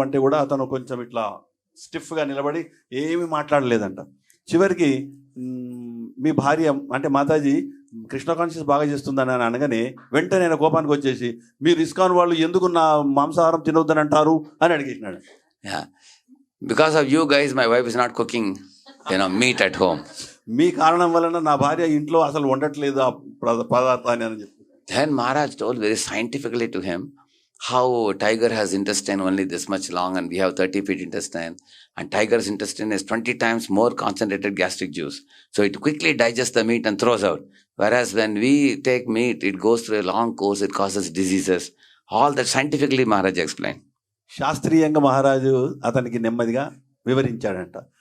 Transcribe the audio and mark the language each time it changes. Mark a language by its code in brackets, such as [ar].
[te] అంటే కూడా అతను కొంచెం ఇట్లా స్టిఫ్గా నిలబడి ఏమీ మాట్లాడలేదంట. చివరికి మీ భార్య అంటే మాతాజీ కృష్ణ కాన్షియస్ బాగా చేస్తుందని అనగానే వెంటనే ఆయన కోపానికి వచ్చేసి, "మీరు ఇస్కాన్ వాళ్ళు ఎందుకు నా మాంసాహారం తినొద్దని అంటారు?" అని అడిగేసినాడు. [en] Because of you guys, my wife is not cooking, meat at home. [te] మీ కారణం వలన నా భార్య ఇంట్లో అసలు వండట్లేదు ఆ పదార్థాన్ని అని చెప్పి. [en] Then Maharaj told very scientifically to him how tiger has intestine only this much long and we have 30 feet intestine, and tiger's intestine is 20 times more concentrated gastric juice. So it quickly digests the meat and throws out. Whereas when we take meat, it goes through a long course, it causes diseases. All that scientifically Maharaj explained. [te] శాస్త్రీయంగా మహారాజు అతనికి నెమ్మదిగా వివరించాడంట.